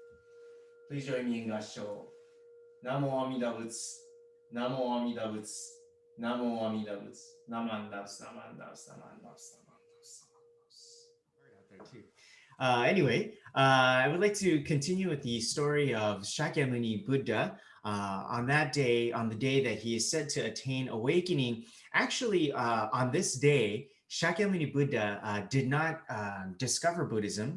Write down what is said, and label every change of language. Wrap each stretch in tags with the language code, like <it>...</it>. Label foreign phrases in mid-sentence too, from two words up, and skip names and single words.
<en>Please join me in</en> <ja>合唱。ナモ阿弥陀仏。ナモ阿弥陀仏。ナモ阿弥陀仏. ナマンダウス、ナマンダウス、ナマンダウス、ナマンダウス、ナマンダウス.</ja> <en>Anyway, I would like to continue with the story of Shakyamuni Buddha. On that day, on the day that he is said to attain awakening, actually, on this day, Shakyamuni Buddha did not discover Buddhism.</en>